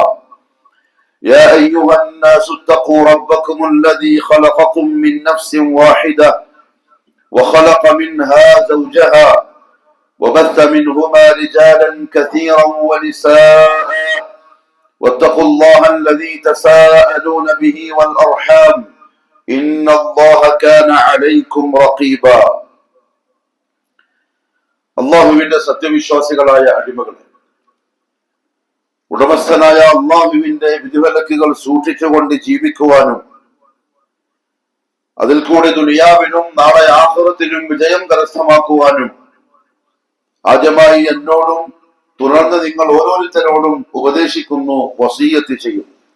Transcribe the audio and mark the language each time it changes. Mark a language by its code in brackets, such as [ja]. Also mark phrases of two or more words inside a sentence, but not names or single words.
[ar] يا أيها الناس اتقوا ربكم الذي خلقكم من نفس واحدة وخلق منها زوجها وبث منهما رجالا كثيرا ونساء، واتقوا الله الذي تساءلون به والأرحام إن الله كان عليكم رقيبا. [ml] അള്ളാഹുവിന്റെ സത്യവിശ്വാസികളായ അടിമകളെ, ഉടമസ്ഥനായ അള്ളാഹുവിന്റെ വിധിവിലക്കുകൾ സൂക്ഷിച്ചുകൊണ്ട് ജീവിക്കുവാനും അതിൽ കൂടി ദുനിയാവിനും നാളെ ആഖിറത്തിലും വിജയം കരസ്ഥമാക്കുവാനും ആദ്യമായി എന്നോടും തുടർന്ന് നിങ്ങൾ ഓരോരുത്തരോടും ഉപദേശിക്കുന്നു, വസിയ്യത്ത് ചെയ്യും.